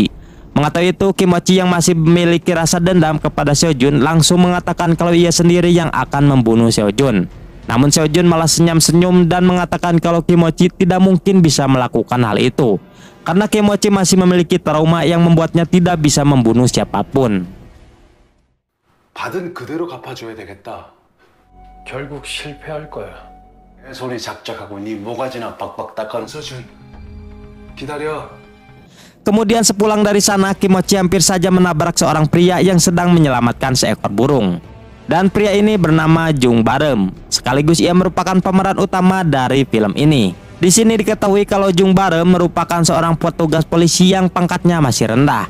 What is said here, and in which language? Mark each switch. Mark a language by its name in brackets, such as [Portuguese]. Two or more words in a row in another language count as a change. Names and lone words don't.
[Indonesian] Mengetahui itu, Kimochi yang masih memiliki rasa dendam kepada Seo-jun langsung mengatakan kalau ia sendiri yang akan membunuh Seo-jun. Namun Seo-jun malah senyum-senyum dan mengatakan kalau Kimochi tidak mungkin bisa melakukan hal itu, karena Kimochi masih memiliki trauma yang membuatnya tidak bisa membunuh siapapun. [Korean] 받은 그대로 갚아줘야 되겠다. 결국 실패할 거야. 내 소리 작작하고 네 모가지나 박박 닦아. 서준, 기다려. [Indonesian] Kemudian sepulang dari sana, Kimochi hampir saja menabrak seorang pria yang sedang menyelamatkan seekor burung. Dan pria ini bernama Jung Barem. Sekaligus ia merupakan pemeran utama dari film ini. Di sini diketahui kalau Jung Barem merupakan seorang petugas polisi yang pangkatnya masih rendah.